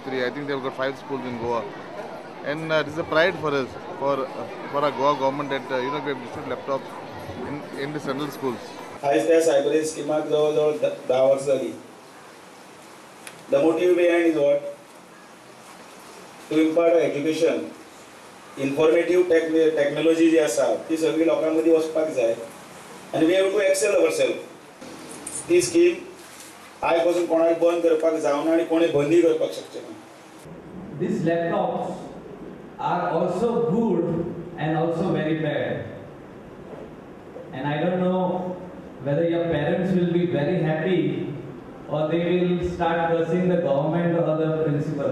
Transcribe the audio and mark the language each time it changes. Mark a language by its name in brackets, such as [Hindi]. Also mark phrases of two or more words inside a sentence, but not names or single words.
[English] I think they've got 5 schools in Goa. And this is a pride for us, for our Goa government that we have distributed laptops in the central schools. Highest Cyber Age scheme is [Konkani] 10 वर्ष झाली. [English] The motive behind is what? To impart education, informative technology [Konkani] जी आसा ती सगळी लोकांमध्ये वचपाक जाय. [English] And we have to excel ourselves. [Konkani] ती स्कीम आज पासून कोणाक बंद करपाक जावना आणि कोणी बंदी करपाक शकचे ना. [English] These laptops are also good and also very bad. And I don't know whether your parents will be very happy or they will start cursing the government or the principal.